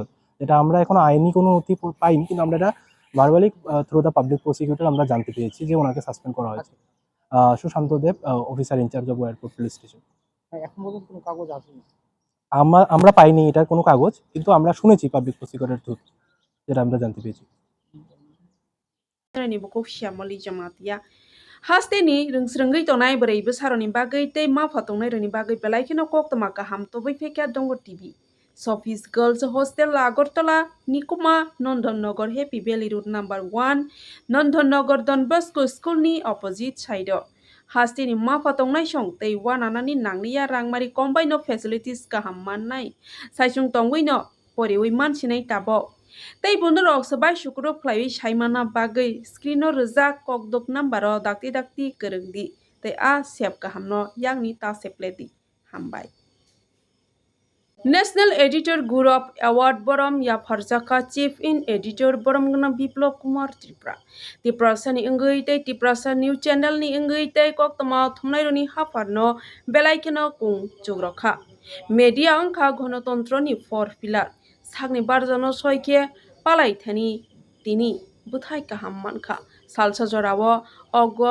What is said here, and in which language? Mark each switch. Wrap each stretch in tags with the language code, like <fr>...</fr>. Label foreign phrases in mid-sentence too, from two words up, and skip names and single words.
<bn>যেটা আমরা এখনো আইনি কোনো নথি পাইনি, কিন্তু আমরা এটা</bn> <en>verbally through the public prosecutor</en> <bn>আমরা জানতে পেরেছি যে ওনাকে সাসপেন্ড করা হয়েছে। সুশান্ত দেব,</bn> <en>officer in-charge of airport police station.</en> <bn>এখন পর্যন্ত কোনো কাগজ আসেনি? আমরা পাইনি এটার কোনো কাগজ, কিন্তু আমরা শুনেছি</bn> <en>public prosecutor through,</en> <bn>যেটা আমরা জানতে পেরেছি।</bn> <trp>ni buku shamoli jamatia haste ni ringsringai tonai brai besaroni bagai tei ma phatongnai roni bagai belai kino koktama kaham to bai phekya dongo tv Sofis Girls Hostel Agartala Nikuma Nandhannagar Happy Valley Road number 1 Nandhannagar Don Bosco School ni opposite side haste ni ma phatongnai song tei wananani nangniya rangmari</trp> <en>combine of facilities</en> <trp>kaham mannai saisung tongui no poriwi mansinai tabo tei bondorok sabai shukro khlaiwi saimana bagai screen o rijak kokdok number o dakti korongdi tei a sep kahamno yangni ta sepledi hambai National Editor Group Award Borom Yafarjaka</trp> <en>Chief in Editor</en> <trp>Boromgana Biplop Kumar Tripura Tiprasa ni ingui tei Tiprasa News Channel ni ingui tei koktama thumnaironi hafarno belaikeno kung chugrokha Media angkha gণতন্ত্র ni</trp> <en>four pillar</en> <trp>sakni barjano soike palai thani tini buthai kaham mankha salsa jorao ogwa</trp>